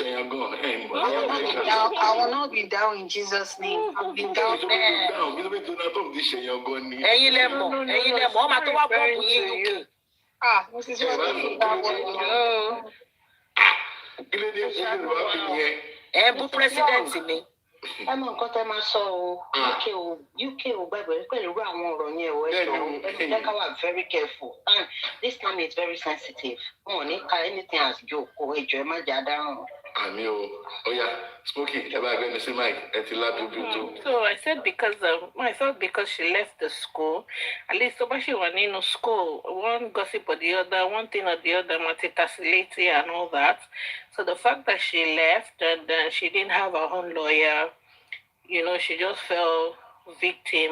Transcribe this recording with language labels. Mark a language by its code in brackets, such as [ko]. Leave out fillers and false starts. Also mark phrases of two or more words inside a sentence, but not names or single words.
[en] I will not be down in Jesus' name. I've been down there. Mrs. President me. [yo] ẹ mọ nǹkan tẹ máa sọ o UK ò gbàgbé pẹ̀lú àwọn ọ̀rọ̀ yẹn o ẹ jẹ́ ká wà [en] very careful and this time is very sensitive [yo] wọn ò ní ka [en] anything as joke [yo] o ẹjọ ẹ má jà dáhùn. àmì o oya Smokey ẹ bá gbẹnu sí Mike ẹ ti lábí ojú tó. [en] So I said I thought because she left the school, at least so she was in school, one gossip or the other, one thing or the other, multitasking and all that. So the fact that she left and she didn't have her own lawyer, she just fell victim.